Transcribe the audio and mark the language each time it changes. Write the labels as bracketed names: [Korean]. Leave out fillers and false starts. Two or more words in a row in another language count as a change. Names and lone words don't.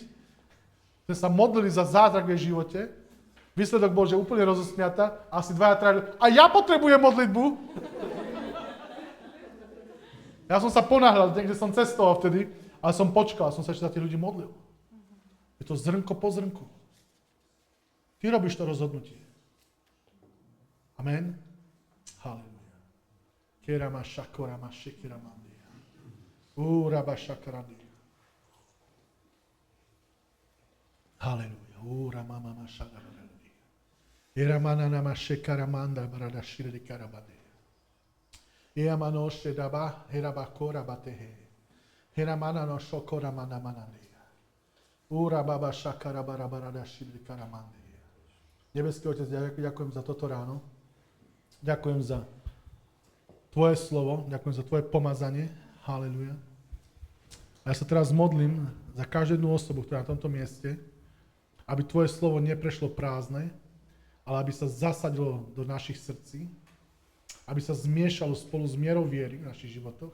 [Slovak] Sme sa modlili za zázrak v jej živote. Výsledok bol, že úplne rozosmiata, asi 2-3 a ja potrebujem modlitbu. Ja som sa ponáhľal, niekde som cestoval vtedy, ale som počkal, som sa ešte za tých ľudí modlil. Je to zrnko po zrnku. Ty robíš to rozhodnutie. Amen. Halleluja. Kerama shakorama shikiramandia. Uraba shakaradia. Halleluja. Urama mama shakaradia. Iramana nama shikaramanda barada shirdi karabade. Iamano shedaba herabakora batehe. Heramana no shokora mana manandia. Urababa shakarabara barada shirdi karamandia. Nebeský Otec, ďakujem za toto ráno. Ďakujem za Tvoje slovo, ďakujem za Tvoje pomazanie. Halleluja. A ja sa teraz modlím za každú jednu osobu, ktorá je na tomto mieste, aby Tvoje slovo neprešlo prázdne, ale aby sa zasadilo do našich srdcí, aby sa zmiešalo spolu s mierou viery v našich životoch.